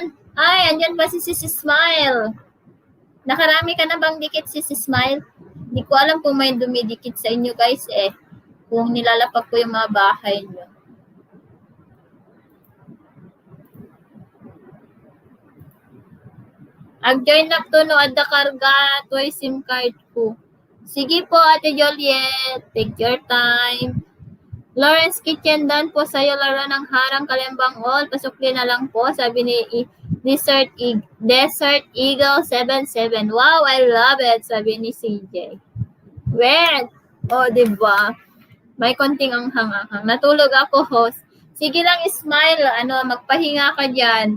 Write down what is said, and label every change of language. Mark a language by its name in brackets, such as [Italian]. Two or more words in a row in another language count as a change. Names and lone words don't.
[Filipino] Ay, andyan pa si Sis Smile. Nakarami ka na bang dikit si Sis Smile? Hindi ko alam kung may dumidikit sa inyo guys kung nilalapag ko yung mga bahay nyo. [Iloko] Ag-join na to no, adda karga toy SIM card ko. [Filipino] Sige po, Ate Joliet. [English] Take your time. [Filipino] Lawrence Kitchen, done po sa'yo laro ng harang Kalembang All. Pasukli na lang po, sabi ni Desert Eagle 77. [English] Wow, I love it, [Filipino] sabi ni CJ. Wait. Diba? May konting anghang-anghang. Natulog ako, host. Sige lang, smile. Magpahinga ka dyan.